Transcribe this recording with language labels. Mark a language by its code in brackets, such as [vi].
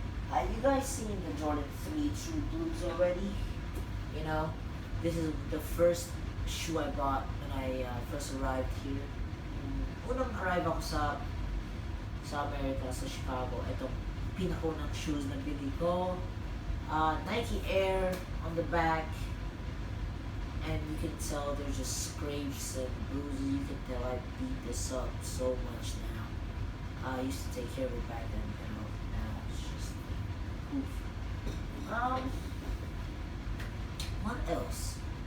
[en] And you guys seen the Jordan 3 True Blues already? You know, this is the first shoe I bought when I first arrived here. [tl] Unang arrive ako sa America, sa Chicago. Itong pinakaunang shoes na bili ko. [en] Nike Air on the back, and you can tell there's just scrapes and bruises. You can tell I beat this up so much now. I used to take care of it back then, now it's just poof. What else?